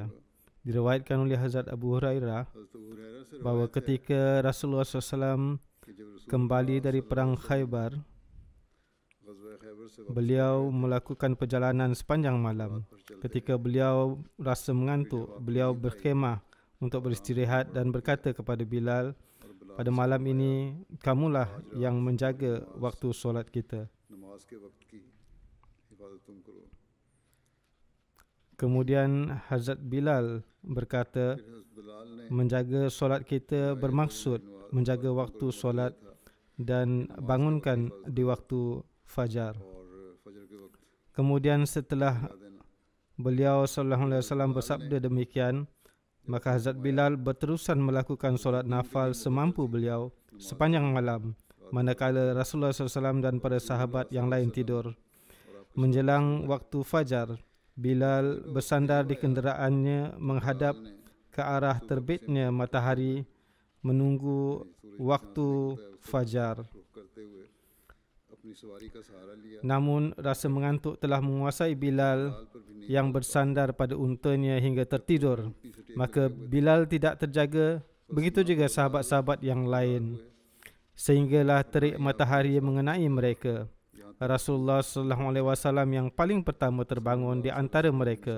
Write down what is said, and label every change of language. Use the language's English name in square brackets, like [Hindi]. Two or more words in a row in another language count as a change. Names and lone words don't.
[Malay] Diriwayatkan oleh Hazrat Abu Hurairah bahawa ketika Rasulullah SAW kembali dari perang Khaybar, beliau melakukan perjalanan sepanjang malam. Ketika beliau rasa mengantuk, beliau berkhemah untuk beristirahat dan berkata kepada Bilal, pada malam ini kamulah yang menjaga waktu solat kita. [Hindi] नमाज के वक्त की हिफाजत तुम करो. [Malay] Kemudian Hazrat Bilal berkata, [Hindi] फिर हज़रत बिलाल ने [Malay] menjaga solat kita bermaksud menjaga waktu solat dan bangunkan di waktu fajar. [Hindi] और फजर के वक्त [Malay] Kemudian setelah [Hindi] बता देना. [Malay] beliau [Arabic] صلى الله عليه وسلم [Malay] bersabda demikian, maka Hazrat Bilal berterusan melakukan solat nafal semampu beliau sepanjang malam, manakala Rasulullah SAW dan para sahabat yang lain tidur. Menjelang waktu fajar, Bilal bersandar di kenderaannya menghadap ke arah terbitnya matahari menunggu waktu fajar. [Hindi] रुख करते हुए अपनी सवारी का सहारा लिया. [Malay] Namun rasa mengantuk telah menguasai Bilal yang bersandar pada untanya hingga tertidur. Maka Bilal tidak terjaga, begitu juga sahabat-sahabat yang lain, sehinggalah terik matahari mengenai mereka. Rasulullah SAW yang paling pertama terbangun di antara mereka.